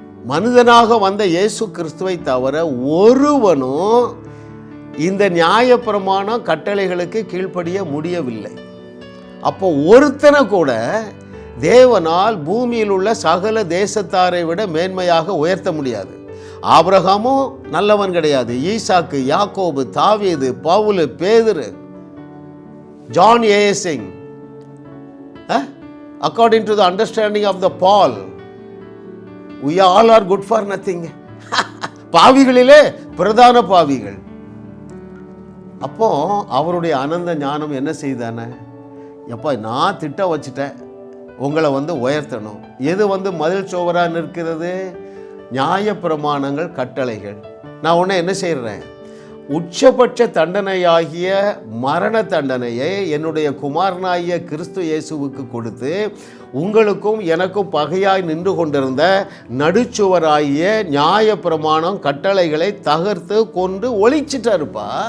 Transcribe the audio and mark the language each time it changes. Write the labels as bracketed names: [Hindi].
[Tamil] மனிதனாக வந்த இயேசு கிறிஸ்துவை தவிர ஒருவனும் இந்த நியாயப்பிரமாணம் கட்டளைகளுக்கு கீழ்ப்படிய முடியவில்லை. அப்போ ஒருத்தனை கூட தேவனால் பூமியில் உள்ள சகல தேசத்தாரை விட மேன்மையாக உயர்த்த முடியாது. ஆபிரகாமும் நல்லவன் கிடையாது. [English] ஈசாக்கு, யாக்கோபு, தாவீது, பவுல், பேதுரு, ஜான் ஏசிங், according to the understanding of the Paul, we all are good for nothing. [Tamil] பாவிகளிலே பிரதான பாவிகள். அப்போ அவருடைய அனந்த ஞானம் என்ன செய்தானே, எப்பா நான் திட்டம் வச்சுட்டேன், உங்களை உயர்த்தணும். எது மதில் சுவராக நிற்கிறது? நியாயப்பிரமாணங்கள், கட்டளைகள். நான் உன்னை என்ன செய்கிறேன், உச்சபட்ச தண்டனையாகிய மரண தண்டனையை என்னுடைய குமாரனாகிய கிறிஸ்து இயேசுவுக்கு கொடுத்து உங்களுக்கும் எனக்கும் பகையாய் நின்று கொண்டிருந்த நடுச்சுவராகிய நியாயப்பிரமாணம் கட்டளைகளை தகர்த்து கொண்டு ஒழிச்சிட்டாருப்பா.